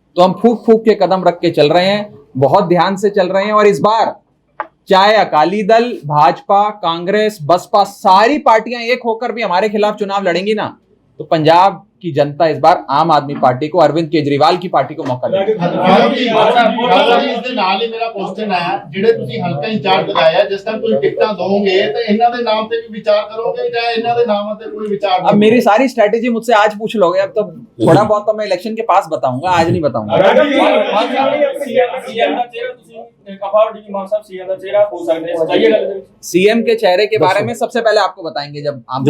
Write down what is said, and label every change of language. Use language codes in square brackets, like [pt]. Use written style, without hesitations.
[hi] तो हम फूक फूक के कदम रख के चल रहे हैं, बहुत ध्यान से चल रहे हैं। और इस बार चाहे अकाली दल, भाजपा, कांग्रेस, बसपा, सारी पार्टियां एक होकर भी हमारे खिलाफ चुनाव लड़ेंगी ना, तो पंजाब की जनता इस बार आम आदमी पार्टी को, अरविंद केजरीवाल की पार्टी को मौका देगी। इसके नाल ही मेरा क्वेश्चन है, [pa] ਜਿਹੜੇ ਤੁਸੀਂ ਹਲਕਾ ਇੰਚਾਰਜ ਲਗਾਇਆ, ਜਿਸ ਟਾਈਮ ਤੁਸੀਂ ਟਿਕਟਾਂ ਦੋਗੇ तो ਇਹਨਾਂ ਦੇ ਨਾਮ ਤੇ ਵੀ ਵਿਚਾਰ ਕਰੋਗੇ ਜਾਂ ਇਹਨਾਂ ਦੇ ਨਾਮਾਂ ਤੇ ਕੋਈ ਵਿਚਾਰ? [hi] अब मेरी सारी स्ट्रेटेजी मुझसे आज पूछ लोगे, अब तो थोड़ा बहुत तो मैं इलेक्शन के पास बताऊंगा, आज नहीं बताऊंगा। सीएम के चेहरे के बारे में सबसे पहले आपको बताएंगे जब आप